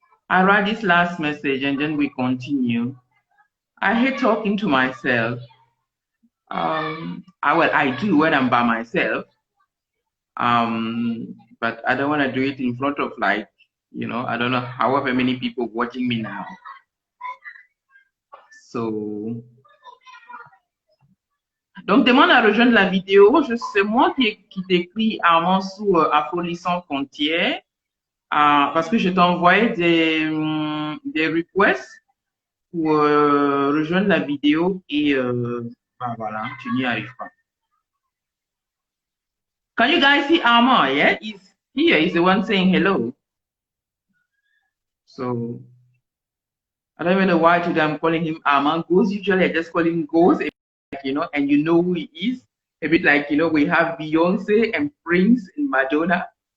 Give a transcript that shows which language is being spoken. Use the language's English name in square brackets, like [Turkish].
[English] I'll write this last message and then we continue. I hate talking to myself. I do when I'm by myself. But I don't want to do it in front of I don't know, however many people watching me now. [French] So, donc demande à rejoindre la vidéo. C'est moi qui t'écris Armand sous Affolissant Frontières parce que je t'ai envoyé des requests pour rejoindre la vidéo et voilà, tu n'y arrives pas. [English] Can you guys see Armand? Yeah, he's here. He's the one saying hello. So I don't even know why today I'm calling him Armand Goes. Usually I just call him Goes, and you know who he is. A bit like, we have Beyonce and Prince and Madonna.